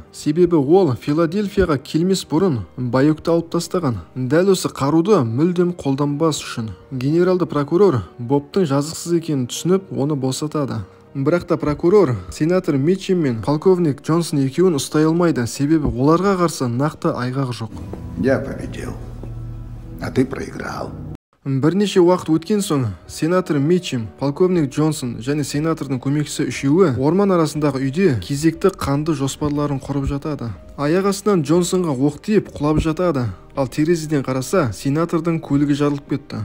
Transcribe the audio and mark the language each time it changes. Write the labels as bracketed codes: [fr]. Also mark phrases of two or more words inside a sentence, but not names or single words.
[kk] Себебі ол Филадельфияға келмес бұрын байөкті алып тастаған. Дәл осы қаруды мүлдем қолданбас үшін генералды прокурор Бобтың жазықсыз екенін түсініп, оны босатады. Бірақ та прокурор сенатор Митчим мен полковник Джонсон екеуін ұстай алмайды, себебі оларға қарсы нақты айғақ жоқ. [ru] Я победил, а ты проиграл. [kk] Бірнеше уақыт өткен соң сенатор Митчим, полковник Джонсон және сенатордың көмекшісі үшеуі орман арасындағы үйде кезекті қанды жоспарларын құрып жатады. Аяқ астынан Джонсонға оқ тиіп құлап жатады, ал терезеден қараса сенатордың көлігі жарылып кетті.